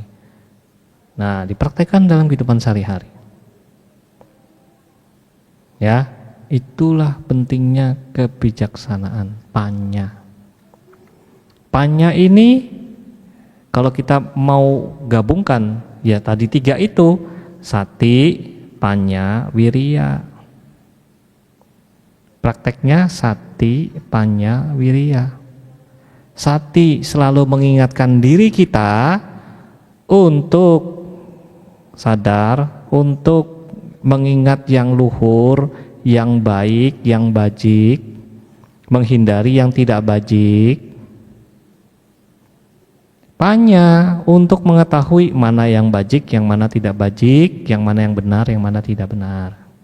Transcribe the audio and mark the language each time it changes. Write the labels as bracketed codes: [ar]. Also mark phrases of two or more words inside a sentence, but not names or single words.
[id] Nah, dipraktekkan dalam kehidupan sehari-hari. Ya, itulah pentingnya kebijaksanaan, panya. Panya ini kalau kita mau gabungkan, ya tadi 3 itu, [pi] sati, panya, wirya. [id] Prakteknya [pi] sati, panya, wirya. [id] Sati selalu mengingatkan diri kita untuk sadar, untuk mengingat yang luhur, yang baik, yang bajik, menghindari yang tidak bajik. Panya untuk mengetahui mana yang bajik, yang mana tidak bajik, yang mana yang benar, yang mana tidak benar.